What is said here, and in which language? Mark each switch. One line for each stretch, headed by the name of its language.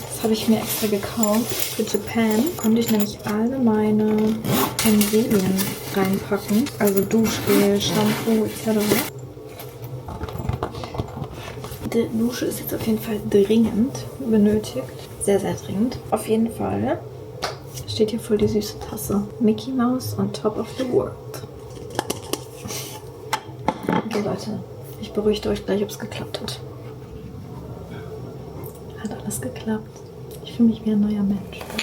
German: Das habe ich mir extra gekauft für Japan. Konnte ich nämlich alle meine Utensilien reinpacken. Also Duschgel, Shampoo etc. Die Dusche ist jetzt auf jeden Fall dringend benötigt. Sehr, sehr dringend. Auf jeden Fall steht hier voll die süße Tasse.
English: Mickey Mouse on top of the world.
German: Okay, Leute, ich beruhige euch gleich, ob es geklappt hat. Hat alles geklappt. Ich fühle mich wie ein neuer Mensch.